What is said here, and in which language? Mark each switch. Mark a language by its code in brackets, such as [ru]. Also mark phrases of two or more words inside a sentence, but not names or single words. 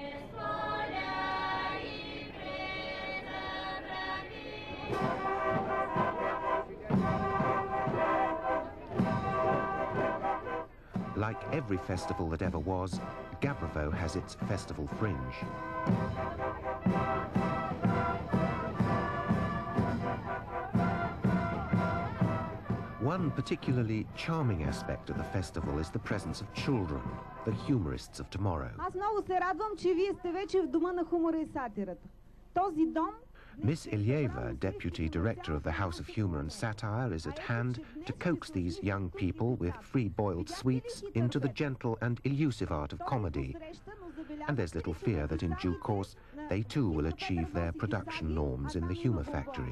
[en] Like every festival that ever was, Gabrovo has its festival fringe. One particularly charming aspect of the festival is the presence of children, the humorists of tomorrow. [bg] Аз много се радвам, че вие сте вече в дома на хумора и сатирата. Този дом [en] Miss Ilyeva, Deputy Director of the House of Humour and Satire, is at hand to coax these young people with free-boiled sweets into the gentle and elusive art of comedy. And there's little fear that in due course they too will achieve their production norms in the humour factory.